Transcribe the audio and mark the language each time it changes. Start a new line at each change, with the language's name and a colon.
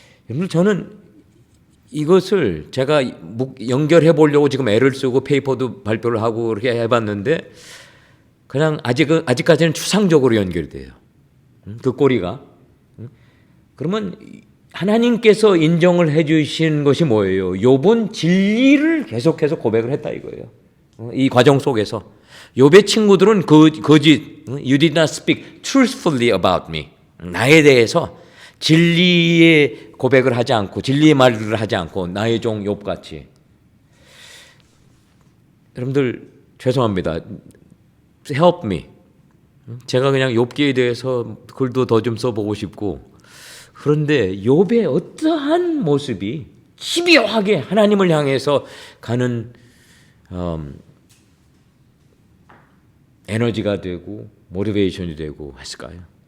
Korean: 여러분 저는 이것을 제가 연결해 보려고 지금 애를 쓰고 페이퍼도 발표를 하고 그렇게 해봤는데 그냥 아직까지는 추상적으로 연결돼요. 그 꼬리가. 그러면 하나님께서 인정을 해주신 것이 뭐예요? 욥은 진리를 계속해서 고백을 했다 이거예요. 이 과정 속에서 욥의 친구들은 거짓,
English: you did not speak truthfully about me.
Korean: 나에 대해서 진리의 고백을 하지 않고 진리의 말을 하지 않고 나의 종 욥같이. 여러분들 죄송합니다.
English: Help me.
Korean: 제가 그냥 욥기에 대해서 글도 더 좀 써보고 싶고 그런데 욥의 어떠한 모습이 집요하게 하나님을 향해서 가는 에너지가 되고 모티베이션이 되고 했을까요?